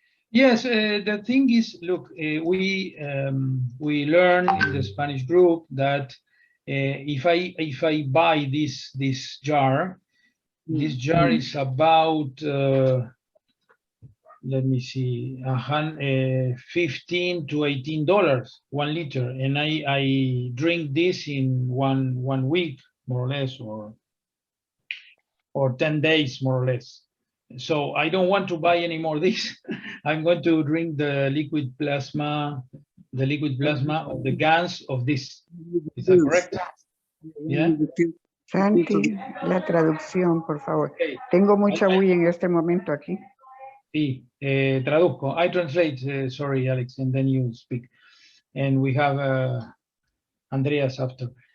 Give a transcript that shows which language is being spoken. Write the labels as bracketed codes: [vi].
[en] Yes, the thing is, look, we learn in the Spanish group that if I buy this jar, this jar is about let me see, $15 to $18, 1 liter, and I drink this in one week more or less, or 10 days more or less. So I don't want to buy any more of this. I'm going to drink the liquid plasma of the gans of this. Is that correct? Yeah. [es] Santi, la traducción, por favor. Tengo mucha bulla en este momento aquí. Sí, traduzco. [en] I translate, sorry, Alex, and then you speak. And we have Andreas after.